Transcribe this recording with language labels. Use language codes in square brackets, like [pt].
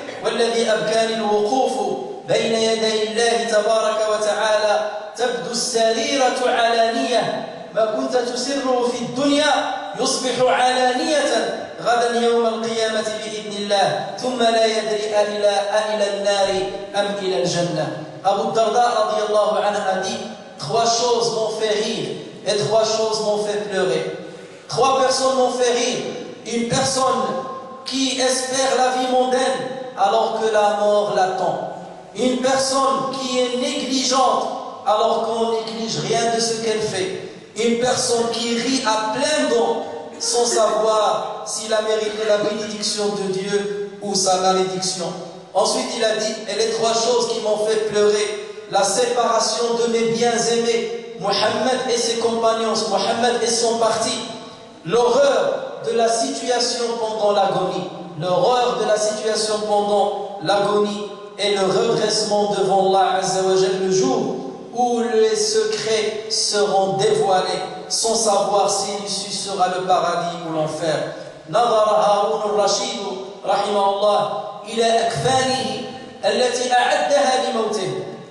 [ar] والذي أبكاني الوقوف بين يدي الله تبارك وتعالى، تبدو السريرة علانية ما كنت تسره في الدنيا يصبح علانية غدا يوم القيامة بإذن الله ثم لا يدري إلى النار أم إلى الجنة. [fr] Abu Darda radiallahu anhu a dit: trois choses m'ont fait rire et trois choses m'ont fait pleurer. Trois personnes m'ont fait rire. Une personne qui espère la vie mondaine alors que la mort l'attend. Une personne qui est négligente alors qu'on néglige rien de ce qu'elle fait. Une personne qui rit à plein dents sans savoir s'il a mérité la bénédiction de Dieu ou sa malédiction. Ensuite il a dit, et les trois choses qui m'ont fait pleurer: la séparation de mes bien-aimés, Mohammed et ses compagnons, Mohammed et son parti, l'horreur de la situation pendant l'agonie, l'horreur de la situation pendant l'agonie et le redressement devant Allah Azza wa Jal, le jour où les secrets seront dévoilés sans savoir si l'issue sera le paradis ou l'enfer. [ar] نظر هارون الرشيد رحمه الله إلى أكفانه التي أعدها لموته.